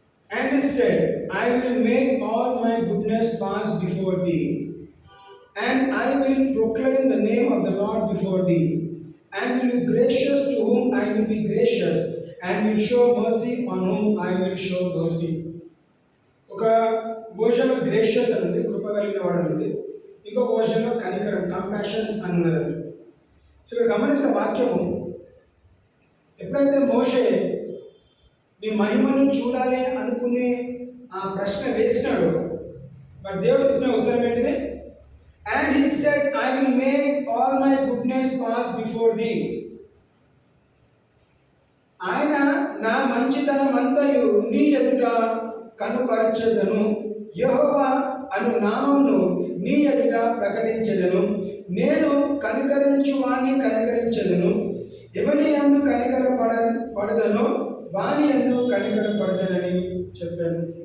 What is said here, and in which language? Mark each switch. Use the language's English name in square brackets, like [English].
[English] And he said, I will make all my goodness pass before thee, and I will proclaim the name of the Lord before thee, and will be gracious to whom I will be gracious, and will show mercy on whom I will show mercy. [Telugu] ఒక వర్షన్లో gracious అనేది కృప కలిగిన వాడు అనేది, ఇంకొక వర్షన్లో కనికరం కంపాషన్స్ అని ఉన్నదండి. So ఇక్కడ గమనిస్తే వాక్యము ఎప్పుడైతే మోషే నీ మహిమను చూడాలి అనుకుని ఆ ప్రశ్న వేసినాడు, బట్ దేవుడు ఇచ్చిన ఉత్తరం ఏంటిది? [English] And he said, I will make all my goodness pass before thee. [Telugu] ఆయన నా మంచితనం అంతయు నీ ఎదుట కనుపరచెదను, యెహోవా అను నామమును నీ ఎదుట ప్రకటించెదను. నేను కనికరించు వాణ్ణి కనికరించెదను, ఎవని యందు కనికరపడదనో వాని యందు కనికరపడదనని చెప్పాను.